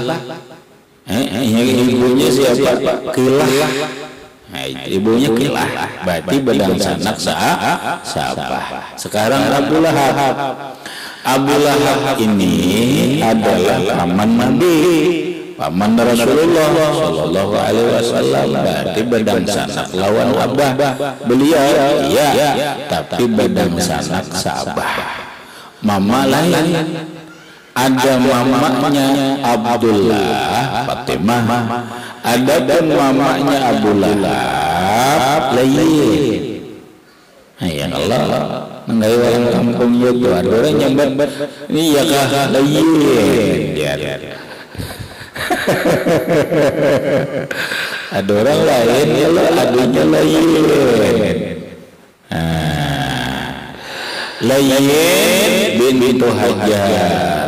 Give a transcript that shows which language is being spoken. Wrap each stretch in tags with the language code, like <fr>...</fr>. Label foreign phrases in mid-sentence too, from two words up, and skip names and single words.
<bjn>Ibunya siapa? Qilah. Nah, ibunya Qilah, berarti bedang sanak saabah. Sekarang Abu Lahab ini adalah paman Nabi, paman Rasulullah</bjn> <ar>صلى الله عليه وسلم,</ar> <bjn>berarti bedang sanak lawan abah beliau, iya, tapi bedang sanak saabah. Mama lain. Ada mamanya Abdullah Fatimah, ada pun mamanya Abu Lahab Layyin.</bjn> <ar>يا الله,</ar> <bjn>nggak orang kampung itu ada orang nyambat ini ya kah lain ya. Ada orang lain ya lah, adanya lain. Lain bintu Hajar.</bjn>